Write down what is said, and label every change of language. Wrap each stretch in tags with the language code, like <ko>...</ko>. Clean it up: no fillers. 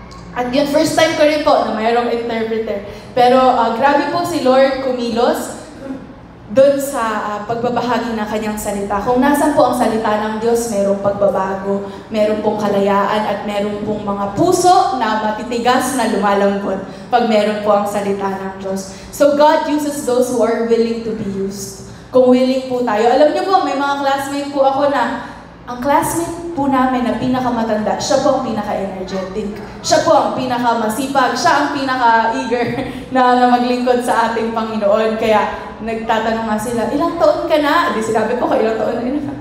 <tl>At yun, first time ko rin po na mayroong interpreter. Pero grabe po si Lord kumilos doon sa pagbabahagi ng kanyang salita. Kung nasan po ang salita ng Diyos, mayroong pagbabago, mayroong pong kalayaan, at mayroong pong mga puso na matitigas na lumalambot pag mayroon po ang salita ng Diyos.</tl> <en>So God uses those who are willing to be used.</en> <tl>Kung willing po tayo. Alam niyo po, may mga classmate po ako na, ang classmate po namin na pinakamatanda, siya po ang pinaka-energetic. Siya po ang pinakamasipag. Siya ang pinaka-eager na maglingkod sa ating Panginoon. Kaya nagtatanong nga sila, ilang taon ka na? Di sinabi ko, ilang taon na?</tl>